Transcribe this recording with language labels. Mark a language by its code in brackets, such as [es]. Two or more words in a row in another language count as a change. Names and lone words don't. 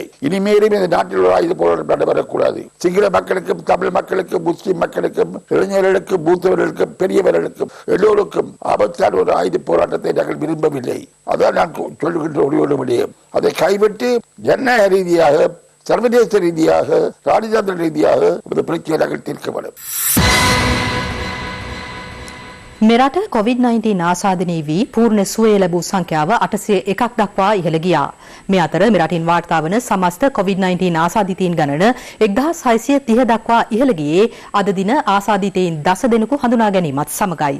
[ta] இனிமேலும் இந்த நாட்டில் ஒரு ஆயுத போராட்டம் நடைபெறக்கூடாது. சிங்கள மக்களுக்கும், தமிழ் மக்களுக்கும், முஸ்லிம் மக்களுக்கும், இளைஞர்களுக்கும், மூத்தவர்களுக்கும், பெரியவர்களுக்கும் எல்லோருக்கும் ஆபத்தான ஒரு ஆயுத போராட்டத்தை நாங்கள் விரும்பவில்லை. அதான் நான் சொல்லுகின்ற ஒரு விடயம். அதை கைவிட்டு ஜனநாயக ரீதியாக, சர்வதேச ரீதியாக, ராஜதந்திர ரீதியாக இந்த பிரச்சனையை நாங்கள் தீர்க்க வேண்டும். [si] මෙරට COVID-19 ආසාදනය වී පූර්ණ සුවය ලැබූ සංඛ්‍යාව 801ක් දක්වා ඉහළ ගියා. මේ අතර මෙරටින් වාර්තා වන සමස්ත COVID-19 ආසාදිතයින් ගණන 1630 දක්වා ඉහළ ගියේ අද දින ආසාදිතයින් 10 දෙනෙකු හඳුනා ගැනීමත් සමගයි.